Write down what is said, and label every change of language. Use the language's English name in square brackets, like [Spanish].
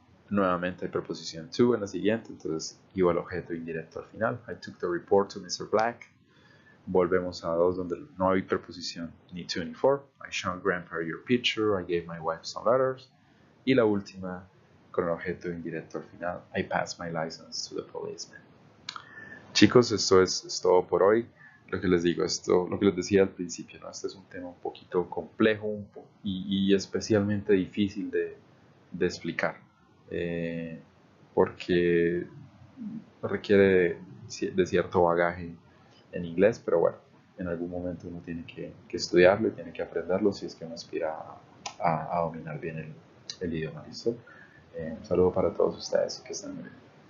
[Spanish] Nuevamente hay preposición to en la siguiente, entonces iba el objeto indirecto al final. I took the report to Mr. Black. Volvemos a dos donde no hay preposición ni to ni for. [English] I showed grandpa your picture. I gave my wife some letters. Y la última con el objeto indirecto al final. I passed my license to the policeman. [Spanish] Chicos, esto es todo por hoy. Lo que les digo, lo que les decía al principio, ¿no? Este es un tema un poquito complejo y especialmente difícil de explicar, porque requiere de cierto bagaje en inglés, pero bueno, en algún momento uno tiene que estudiarlo y tiene que aprenderlo si es que uno aspira a dominar bien el idioma, ¿listo? Un saludo para todos ustedes y que estén muy bien.